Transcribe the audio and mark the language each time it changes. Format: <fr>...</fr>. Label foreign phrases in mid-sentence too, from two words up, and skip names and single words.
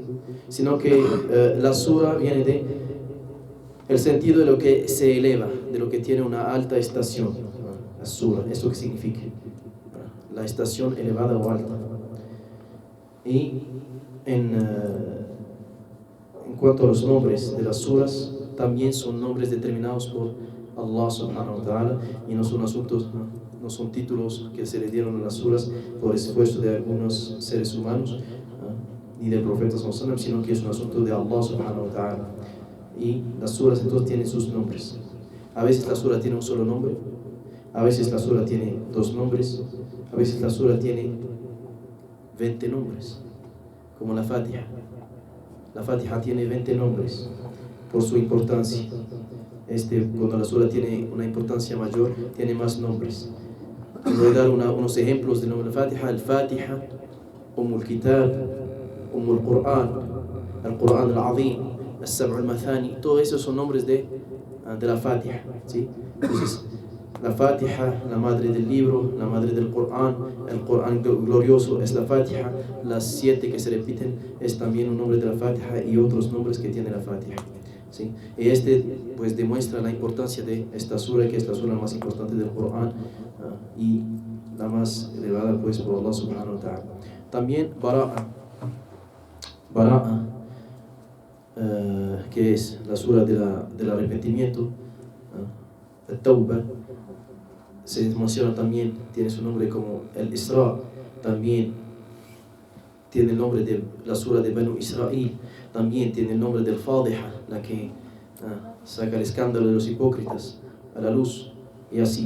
<es>Sino que la sura viene de el sentido de lo que se eleva, de lo que tiene una alta estación. La sura, ¿eso qué significa? La estación elevada o alta. Y en cuanto a los nombres de las suras, también son nombres determinados por Allah</es> <ar>سبحانه وتعالى,</ar> <es>y no son asuntos, no son títulos que se le dieron a las suras por esfuerzo de algunos seres humanos, ni del profeta</es> <ar>صلى الله عليه وسلم,</ar> <es>sino que es un asunto de Allah</es> <ar>سبحانه وتعالى.</ar> <es>Y las suras entonces tienen sus nombres. A veces la sura tiene un solo nombre, a veces la sura tiene dos nombres, a veces la sura tiene 20 nombres, como la Fatiha. La Fatiha tiene 20 nombres por su importancia. cuando la sura tiene una importancia mayor, tiene más nombres. Voy a dar unos ejemplos del nombre de Fatiha: al-Fatiha, al-Kitab, al-Qur'an, al-Qur'an al-Azim, al-Sab' al-Mathani. Todos esos son nombres de la Fatiha, ¿sí? Entonces, la Fatiha, la madre del libro, la madre del Qur'an, el Qur'an glorioso es la Fatiha. Las 7 que se repiten es también un nombre de la Fatiha y otros nombres que tiene la Fatiha, ¿sí? Y pues demuestra la importancia de esta sura, que es la sura más importante del Qur'an y la más elevada pues por Allah</es> <ar>سبحانه وتعالى.</ar> <es>También Bara'a, que es la sura del arrepentimiento, At-Tawbah, se menciona también, tiene su nombre como el Isra, también tiene el nombre de la sura de Banu Israel, también tiene el nombre del Fadiha, la que saca el escándalo de los hipócritas a la luz, y así.</es>